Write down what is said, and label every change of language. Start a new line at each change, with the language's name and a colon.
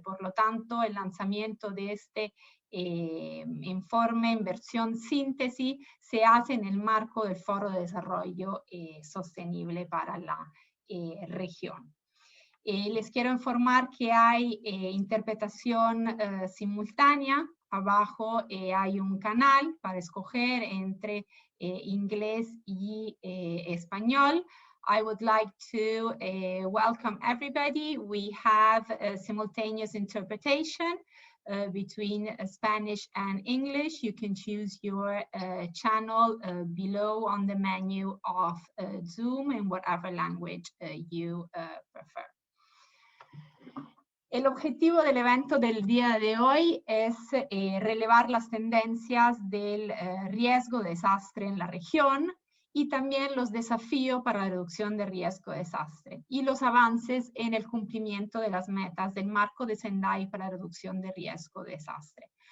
Spanish: Por lo tanto, el lanzamiento de este informe en versión síntesis se hace en el marco del Foro de Desarrollo Sostenible para la región. Les quiero informar que hay interpretación simultánea. Abajo hay un canal para escoger entre inglés y español.
English: I would like to welcome everybody. We have simultaneous interpretation between Spanish and English. You can choose your channel below on the menu of Zoom in whatever language you prefer.
Spanish: El objetivo del evento del día de hoy es relevar las tendencias del riesgo de desastre en la región y también los desafíos para la reducción de riesgo de desastre y los avances en el cumplimiento de las metas del marco de Sendai para la reducción de riesgo de desastre.